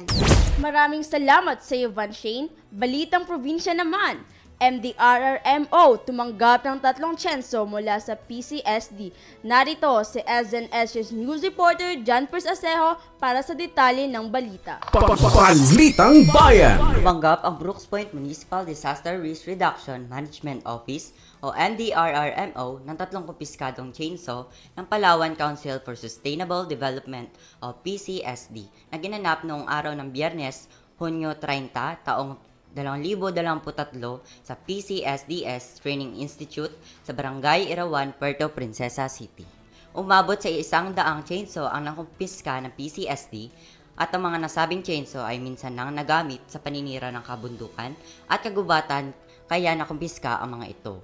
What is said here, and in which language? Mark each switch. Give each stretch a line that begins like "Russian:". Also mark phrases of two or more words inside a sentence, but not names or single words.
Filipino: Maraming salamat sa iyo, Van Shane. Balitang probinsya naman. MDRRMO tumanggap ng 3 tsenso mula sa PCSD. Narito si SNSS News reporter John Pers Asejo para sa detalye ng balita. Balitang Bayan! Tumanggap ang Brooks Point Municipal Disaster Risk Reduction Management Office o MDRRMO ng 3 kumpiskadong chainsaw ng Palawan Council for Sustainable Development o PCSD na ginanap noong araw ng Biyernes, Hunyo 30, taong 2023 sa PCSDS Training Institute sa Barangay Irawan, Puerto Princesa City. Umabot sa 100 chainsaw ang nakumpiska ng PCSD at ang mga nasabing chainsaw ay minsan nang nagamit sa paninira ng kabundukan at kagubatan kaya nakumpiska ang mga ito.